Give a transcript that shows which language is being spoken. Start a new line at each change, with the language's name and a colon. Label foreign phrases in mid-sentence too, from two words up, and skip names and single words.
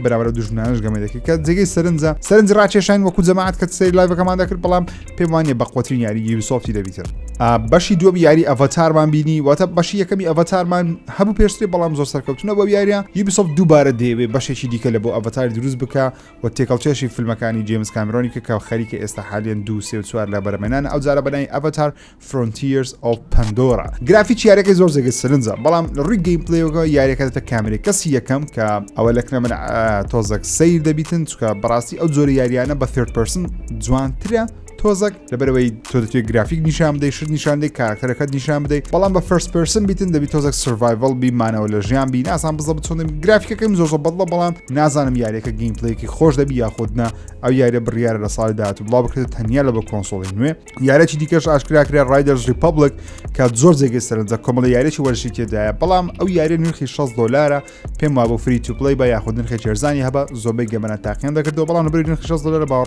Central Kurdish: بەرامبەر دوژمنانش گەمە دەکەی کە جێگەی سەرنج ڕاکێشان وەکو جەماعەت کە سەیری لایڤەکەمان دەکرد بەڵام پێم وانیە بەقوەترین یاری یوبیسۆفتی دەبیتر بەشی دووەم یاری ئەڤاتارمان بینی واتە بەشی یەکەمی ئەڤاتارمان هەبوو پێشترێ بەڵام زۆر سەرکەوتنە بۆ یاریە یوبیسۆفت دووبارە دەیەوێت بەشێکی دیکە لە بۆ ئەڤاتار دروست بکە و تێکەڵچێشی فیلمەکانی جێمس کامێرۆنی کە خەریکە ئێستا حالیان 2 3 و 4 لە بەرەمێنانە ئەو جارە بەنای ئەڤاتار Frontiers of Pandora گرافیکی یاریەکەی زۆر جێگەی سەرنجە بەڵام ڕووی گەیم پلەیەوە یاریەکە دەتە کامێرەی کەسی یەکەم کە ئەوە لەکنە من تۆزێک سیر دەبیتن چکە بەڕاستی ئەو جۆرە یاریانە بە
English: third person
Central Kurdish: جوانترە تۆزەک لەبەرەوەی تۆ دەتوێت گرافیک نیشان بدەیت شت نیشان دەیت کارکتەرەکەت نیشان بدەیت بەڵام بە
English: first person
Central Kurdish: بیتن دەبی تۆزێک سرڤایڤڵ بیمانەوە لە ژیان بی نازان بزە بچۆن گرافیکەکەم زۆر بەدڵە بەڵام نازانم یاریەکە گەیم پلەیەکی خۆش دەبی یاخودنا ئەو یاریە بڕیارە لە ساڵی داهاتوو بڵاو بکرێت تەنیا لە بە کۆنسۆڵی نوێ یارێکی دیکەش ئاشکرا کرا ڕایدەرز ریپەبلیک کە زۆر جێگەی سەرنجە کۆمەڵە یاریێکی وەرشی تێدایە بەڵام ئەو یاری نرخی $6 پێم وا بۆ
English: free to play
Central Kurdish: بە یاخود نرخی چێرزانی هەبە زۆربەی گەمەنە تاقییان دەکردەوە بەڵام لەبەر نرخی $6 باوەڕ